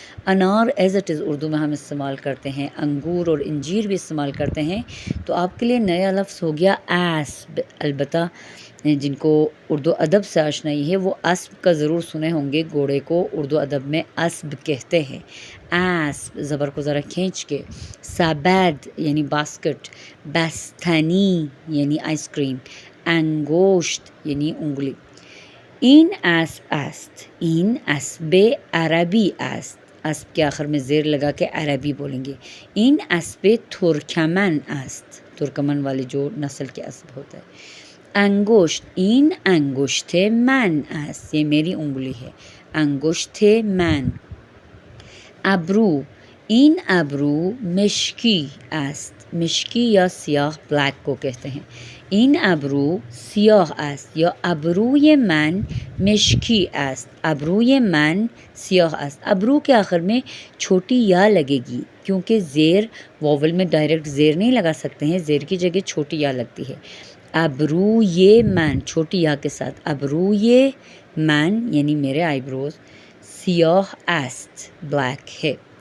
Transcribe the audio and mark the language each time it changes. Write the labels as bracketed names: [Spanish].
[Urdu] انار as it is Urdu میں ہم استعمال کرتے ہیں، انگور اور انجیر بھی استعمال کرتے ہیں. تو آپ کے لیے نیا لفظ ہو گیا اسب. البتہ جن کو اردو ادب سے آشنائی ہے وہ اسب کا ضرور سنے ہوں گے، گھوڑے کو اردو ادب میں اسب کہتے ہیں. اسب زبر کو ذرا کھینچ کے. سبد یعنی باسکٹ، بستنی یعنی آئس کریم، انگوشت یعنی انگلی. [Persian] این اسب است، این اسب عربی است، [Urdu] اسب کے آخر میں زیر لگا کے عربی بولیں گے. [Persian] این اسب ترکمن است، [Urdu] ترکمن والی جو نسل کے اسب ہوتا ہے. انگشت، [Persian] این انگشت من است، [Urdu] یہ میری انگلی ہے، انگشت من. ابرو، [Persian] این ابرو مشکی است، [Urdu] مشکی یا سیاہ، بلیک کو کہتے ہیں. [Persian] این ابرو سیاہ است یا ابروی من مشکی است، ابروی من سیاہ است. [Urdu] ابرو کے آخر میں چھوٹی یا لگے گی کیونکہ زیر واول میں ڈائریکٹ زیر نہیں لگا سکتے ہیں، زیر کی جگہ چھوٹی یا لگتی ہے. ابروی من چھوٹی یا کے ساتھ، ابروی من یعنی میرے آئی بروز، سیاہ است بلیک ہے.